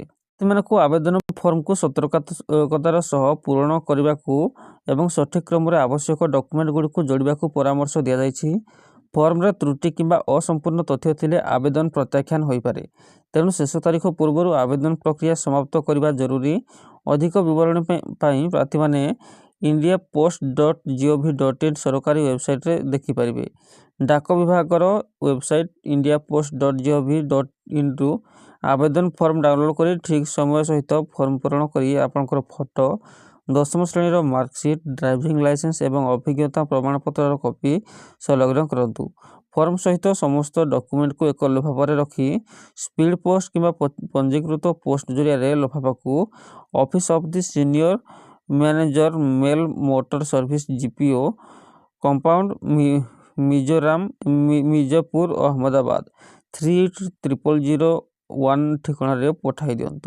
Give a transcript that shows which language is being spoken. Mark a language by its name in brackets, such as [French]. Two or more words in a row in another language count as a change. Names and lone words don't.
[Odia] ପ୍ରାର୍ଥୀମାନଙ୍କୁ ଆବେଦନ ଫର୍ମକୁ ସତର୍କତାର ସହ ପୂରଣ କରିବାକୁ ଏବଂ ସଠିକ୍ କ୍ରମରେ ଆବଶ୍ୟକ ଡକୁମେଣ୍ଟଗୁଡ଼ିକୁ ଯୋଡ଼ିବାକୁ ପରାମର୍ଶ ଦିଆଯାଇଛି। ଫର୍ମରେ ତ୍ରୁଟି କିମ୍ବା ଅସମ୍ପୂର୍ଣ୍ଣ ତଥ୍ୟ ଥିଲେ ଆବେଦନ ପ୍ରତ୍ୟାଖ୍ୟାନ ହୋଇପାରେ। ତେଣୁ ଶେଷ ତାରିଖ ପୂର୍ବରୁ ଆବେଦନ ପ୍ରକ୍ରିୟା ସମାପ୍ତ କରିବା ଜରୁରୀ। ଅଧିକ ବିବରଣୀ ପାଇଁ ପ୍ରାର୍ଥୀମାନେ indiapost.gov.in ସରକାରୀ ୱେବସାଇଟ୍ରେ ଦେଖିପାରିବେ। ଡାକ ବିଭାଗର ୱେବସାଇଟ୍ indiapost.gov.inରୁ ଆବେଦନ ଫର୍ମ ଡାଉନଲୋଡ୍ କରି ଠିକ୍ ସମୟ ସହିତ ଫର୍ମ ପୂରଣ କରି ଆପଣଙ୍କର ଫଟୋ, 10ମ ଶ୍ରେଣୀର ମାର୍କସିଟ୍, [English] driving license [Odia] ଏବଂ ଅଭିଜ୍ଞତା ପ୍ରମାଣପତ୍ରର କପି ସଂଲଗ୍ନ କରନ୍ତୁ। ଫର୍ମ ସହିତ ସମସ୍ତ ଡକୁମେଣ୍ଟକୁ ଏକ ଲଫାଫାରେ ରଖି [English] speed post [Odia] କିମ୍ବା ପଞ୍ଜୀକୃତ ପୋଷ୍ଟ ଜରିଆରେ ଲଫାଫାକୁ ଅଫିସ୍ ଅଫ୍ ଦି ସିନିୟର ମ୍ୟାନେଜର, ମେଲ୍ ମୋଟର ସର୍ଭିସ, ଜିପିଓ, କମ୍ପାଉଣ୍ଡ, ମିର୍ଜାପୁର, ଅହମ୍ମଦାବାଦ 380001 ଠିକଣାରେ ପଠାଇ ଦିଅନ୍ତୁ।